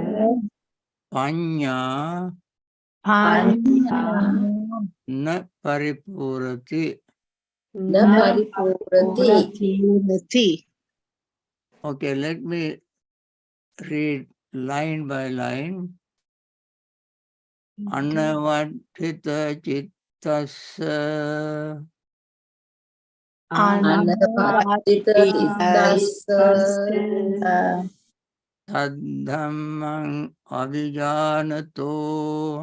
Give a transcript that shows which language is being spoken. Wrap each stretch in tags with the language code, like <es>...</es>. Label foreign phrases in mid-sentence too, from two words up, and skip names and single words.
<pi>panya panya na paripurati. na paripurati.</pi> <en>Okay, let me read line by line.</en> <pi>Anavadhita chittasya Anavadita tittassa Tadhammang avijanato</pi>